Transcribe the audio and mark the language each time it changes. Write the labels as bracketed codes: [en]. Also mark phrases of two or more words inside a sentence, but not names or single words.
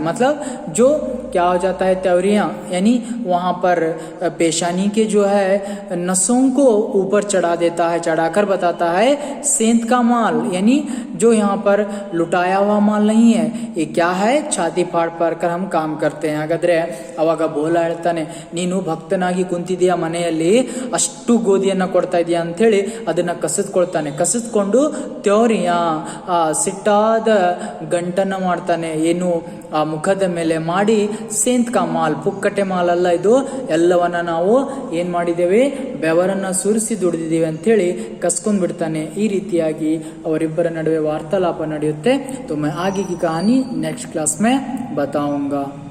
[hi] मतलब जो क्या हो जाता है, त्योरियां यानी वहाँ पर पेशानी के जो है नसों को ऊपर चढ़ा देता है, चढ़ाकर बताता है सेंध का माल, यानी जो यहाँ पर लुटाया हुआ माल नहीं है, ये क्या है, छाती फाड़ कर हम काम करते हैं। [kn] ಹಾಗಾದ್ರೆ ಅವಾಗ ಭೋಲಾ ಹೇಳ್ತಾನೆ, ನೀನು ಭಕ್ತನಾಗಿ ಕುಂತಿದೀಯ ಮನೆಯಲ್ಲಿ, ಅಷ್ಟು ಗೋಧಿಯನ್ನ ಕೊಡ್ತಾ ಇದೀಯ ಅಂತ ಹೇಳಿ ಅದನ್ನ ಕಸಿದ್ಕೊಂಡು ತ್ಯೋರಿಯ ಆ ಸಿಟ್ಟಾದ ಗಂಟನ್ನ ಮಾಡ್ತಾನೆ, ಏನು ಆ ಮುಖದ ಮೇಲೆ ಮಾಡಿ, [hi] सेंध का माल, [kn] ಪುಕ್ಕಟೆ ಮಾಲ್ ಅಲ್ಲ ಇದು, ಎಲ್ಲವನ್ನ ನಾವು ಏನ್ ಮಾಡಿದ್ದೇವೆ, ಬೆವರನ್ನ ಸುರಿಸಿ ದುಡಿದಿದ್ದೇವೆ ಅಂತೇಳಿ ಕಸ್ಕೊಂಡ್ ಬಿಡ್ತಾನೆ। ಈ ರೀತಿಯಾಗಿ ಅವರಿಬ್ಬರ ನಡುವೆ ವಾರ್ತಾಲಾಪ ನಡೆಯುತ್ತೆ। [hi] तो मैं आगे की कहानी नेक्स्ट क्लास में बताऊंगा।